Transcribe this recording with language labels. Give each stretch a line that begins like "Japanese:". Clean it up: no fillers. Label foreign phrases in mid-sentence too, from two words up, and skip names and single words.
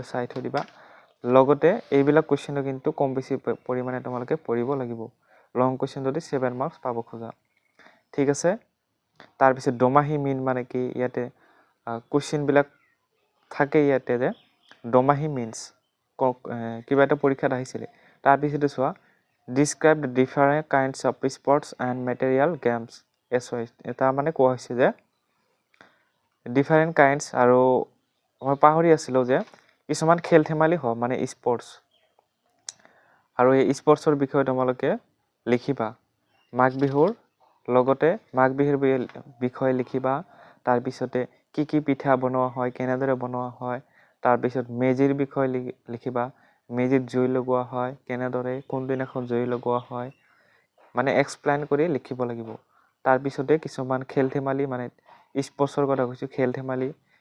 Assamese: চাই থৈ দিবা লগতে এইবিলাক কোশ্চেনও কিন্তু কম বেছি পৰিমাণে তোমালোকে পঢ়িব লাগিব
English: long question
Assamese: যদি 7 মাৰ্কস পাব খোজা ঠিক আছে তাৰ পিছত দমাহি মিন মানে কি ইয়াতে কোশ্চেন বিলাক থাকে ইয়াতে যে দমাহি মিন্স কিবা এটা পৰীক্ষাত আহিছিল তাৰ পিছতে চোৱা
English: describe the different kinds of sports and material games
Assamese: SOS এটা মানে কোৱা হৈছে যে
English: different kinds
Assamese: আৰু মই পাহৰি আছিলো যে কিছুমান খেল ধেমালি হয় মানে স্পৰ্টস আৰু এই স্পৰ্টছৰ বিষয়ে তোমালোকে লিখিবা মাঘ বিহুৰ লগতে মাঘ বিহুৰ বিষয়ে লিখিবা তাৰপিছতে কি পিঠা বনোৱা হয় কেনেদৰে বনোৱা হয় তাৰপিছত মেজিৰ বিষয়ে লিখিবা মেজিত জুই লগোৱা হয় কেনেদৰে কোনদিনাখন জুই লগোৱা হয় মানে এক্সপ্লেইন কৰি লিখিব লাগিব তাৰপিছতে কিছুমান খেল ধেমালি মানে স্পৰ্টছৰ কথা কৈছো খেল ধেমালি